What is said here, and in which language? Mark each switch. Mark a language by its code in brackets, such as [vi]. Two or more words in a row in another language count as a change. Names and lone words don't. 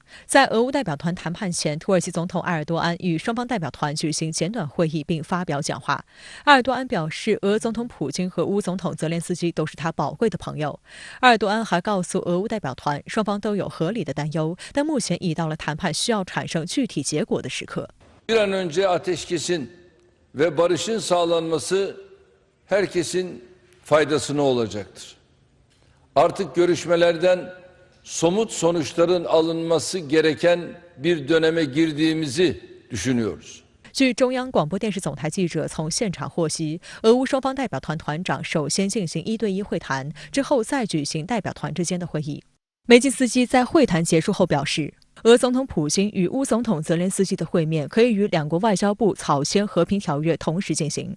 [zh] 在俄乌代表团谈判前，土耳其总统埃尔多安与双方代表团举行简短会议并发表讲话。埃尔多安表示，俄总统普京和乌总统泽连斯基都是他宝贵的朋友。埃尔多安还告诉俄乌代表团，双方都有合理的担忧，但目前已到了谈判需要产生具体结果的时刻。 [tr] Bir an önce ateşkesin ve barışın sağlanması herkesin faydasına olacaktır. Artık görüşmelerden somut sonuçların alınması gereken bir döneme girdiğimizi düşünüyoruz. [zh] 据中央广播电视总台记者从现场获悉，俄乌双方代表团团长首先进行1对1会谈，之后再举行代表团之间的会议。梅金斯基在会谈结束后表示，俄总统普京与乌总统泽连斯基的会面可以与两国外交部草签和平条约同时进行。